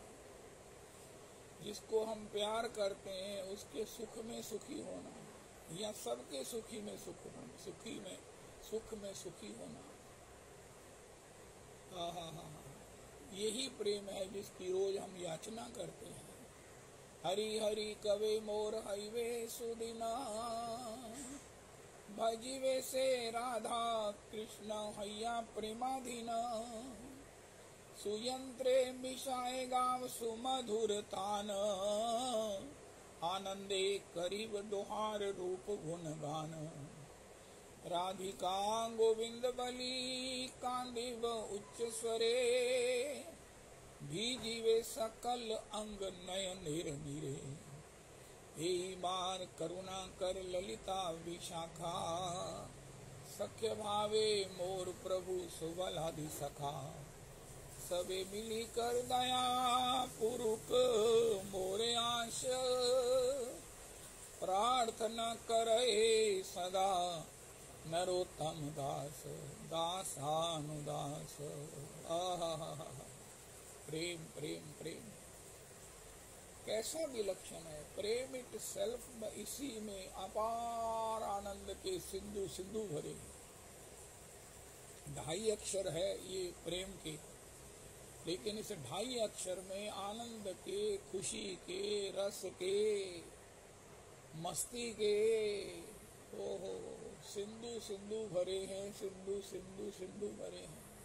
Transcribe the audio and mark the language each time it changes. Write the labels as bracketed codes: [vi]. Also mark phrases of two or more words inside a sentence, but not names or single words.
[hi] जिसको हम प्यार करते हैं उसके सुख में सुखी होना, या सबके सुखी में सुख होना, सुखी में सुख में सुखी होना। हाँ, यही प्रेम है जिसकी रोज हम याचना करते हैं। [bn] হরি হরি কবে মোর হইবে সুদিনা, ভজিবে সে রাধা কৃষ্ণ হৈয়া প্রেমাধীনা। সুযন্ত্রে মিশায়ে গাব সুমধুর তান, আনন্দে করিব দোঁহার রূপ গুণ গান। রাধিকা গোবিন্দ বলি কাঁদিব উচ্চ স্বরে, ভিজিবে সকল অঙ্গ নয়ন নীরে। হে মান করুণা কর ললিতা বিশাখা, সখ্য ভাবে মোর প্রভু সুবলাদি সখা। সবে মিলি কর দয়া পুরুষ মোরে আশ, প্রার্থনা করে সদা নরোত্তম দাস দাসানুদাস। [hi] प्रेम प्रेम प्रेम कैसा विलक्षण है। प्रेम [en] it self, [hi] इसी में अपार आनंद के सिंधु सिंधु भरे। 2.5 अक्षर है ये प्रेम के, लेकिन इस 2.5 अक्षर में आनंद के, खुशी के, रस के, मस्ती के ओहो सिंधु सिंधु भरे हैं, सिंधु सिंधु सिंधु भरे हैं।